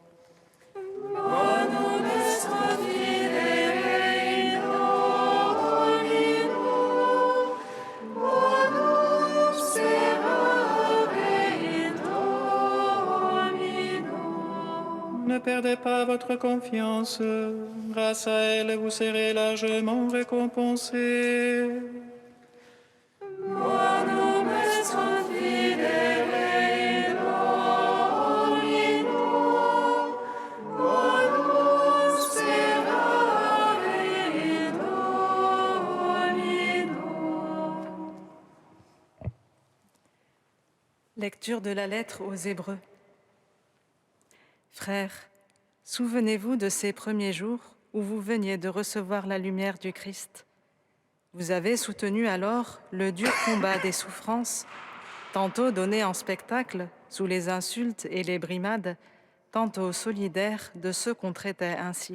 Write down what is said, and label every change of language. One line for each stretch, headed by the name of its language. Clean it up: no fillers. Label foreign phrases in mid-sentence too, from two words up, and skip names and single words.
Latin: Bonum est confidere in Domino, bonum sperare in Domino.
French: Ne perdez pas votre confiance, grâce à elle vous serez largement récompensés.
Latin: Bonum est confidere in Domino, bonum sperare in Domino.
French: Lecture de la lettre aux Hébreux. Frères, souvenez-vous de ces premiers jours où vous veniez de recevoir la lumière du Christ. Vous avez soutenu alors le dur combat des souffrances, tantôt donné en spectacle sous les insultes et les brimades, tantôt solidaire de ceux qu'on traitait ainsi.